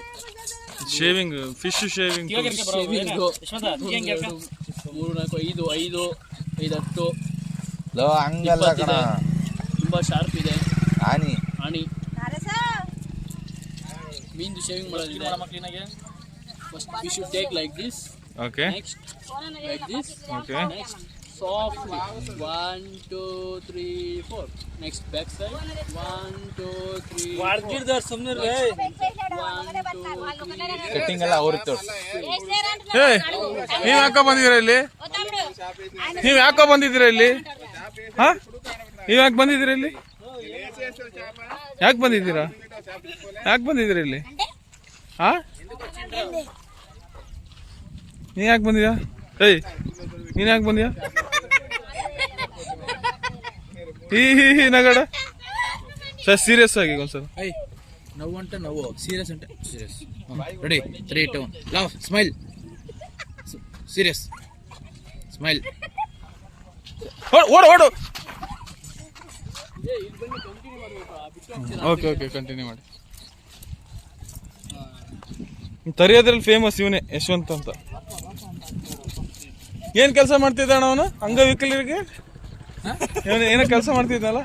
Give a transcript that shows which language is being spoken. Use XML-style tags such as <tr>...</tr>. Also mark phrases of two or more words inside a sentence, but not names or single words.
<en>shaving, fish shaving. 3, 4, 5, 10</en> <kn>ಹಂಗಲ್ಲ ಕಣ, ತುಂಬಾ ಶಾರ್ಪ್ ಇದೆ. ಆನಿ ಆಣಿ ಮೀನ್ದು ಶೇವಿಂಗ್ ಮಾಡೋದಿದೆ.</kn> <en>ಕ್ಲೀನಾಗಿ first we should take like this. ಓಕೆ, next like this. ಓಕೆ, ನೆಕ್ಸ್ಟ್ softly 1 2 3 4. next back side 1 2 3</en> <kn>ವಾಡ್ಗಿರ್ದಾರ ಸುಮ್ಮನೆ ಸೆಟ್ಟಿಂಗ್ ಎಲ್ಲ ಅವ್ರಿಗೆ ತೋರ್ಸು. ನೀವ್ ಯಾಕೋ ಬಂದಿದ್ದೀರಾ ಇಲ್ಲಿ? ನೀವ್ ಯಾಕೋ ಬಂದಿದ್ದೀರಾ ಇಲ್ಲಿ? ಹಾ, ನೀವ್ ಯಾಕೆ ಬಂದಿದ್ದೀರಾ ಇಲ್ಲಿ? ಯಾಕೆ ಬಂದಿದ್ದೀರಾ? ಯಾಕೆ ಬಂದಿದ್ದೀರಾ ಇಲ್ಲಿ? ಹಾ, ನೀ ಯಾಕೆ ಬಂದಿದ್ಯಾ? ಏಯ್, ನೀನ್ ಯಾಕೆ ಬಂದ್ಯಾ? ಈ ನಗಡ ಸರ್, ಸೀರಿಯಸ್ ಆಗಿ ಒಂದ್ಸಲ.</kn> <te>నవ్వు అంటే నవ్వు, సీరియస్ అంటే సీరియస్.</te> <en>ready 3 2 love smile. serious smile.</en> <kn>ಓಡು. ಓಕೆ, ಕಂಟಿನ್ಯೂ ಮಾಡಿ. ತರಿಯೋದ್ರಲ್ಲಿ ಫೇಮಸ್ ಇವನೇ, ಯಶವಂತ್ ಅಂತ. ಏನ್ ಕೆಲಸ ಮಾಡ್ತಿದ್ದ ಅವನು? ಅಂಗವಿಕಲರಿಗೆ ಏನೋ ಕೆಲಸ ಮಾಡ್ತಿದ್ದಲ್ಲ?</kn>